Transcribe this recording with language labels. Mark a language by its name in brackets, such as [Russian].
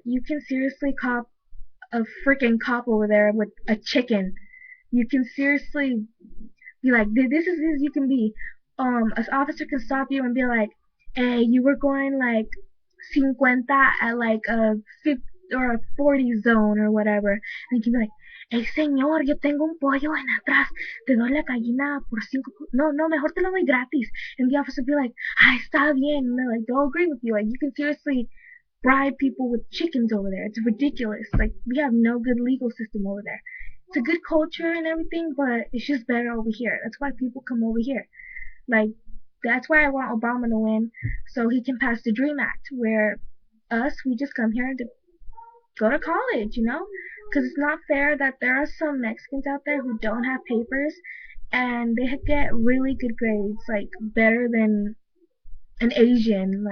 [English] You can seriously cop a freaking cop over there with a chicken. You can seriously be like, this is as you can be. An officer can stop you and be like, hey, you were going like 50 at like a 50 or a 40 zone or whatever. And you can be like, hey [Spanish] señor, yo tengo un pollo en atrás, te doy la gallina por 5, no, no, mejor te lo doy gratis. [English] And the officer will be like, [Spanish] ah, está bien. [English] And they're like, they'll agree with you. Like, you can seriously bribe people with chickens over there. It's ridiculous. Like, we have no good legal system over there. It's a good culture and everything, but it's just better over here. That's why people come over here. Like, that's why I want Obama to win, so he can pass the Dream Act, where we just come here to go to college, Because it's not fair that there are some Mexicans out there who don't have papers and they get really good grades, like better than an Asian.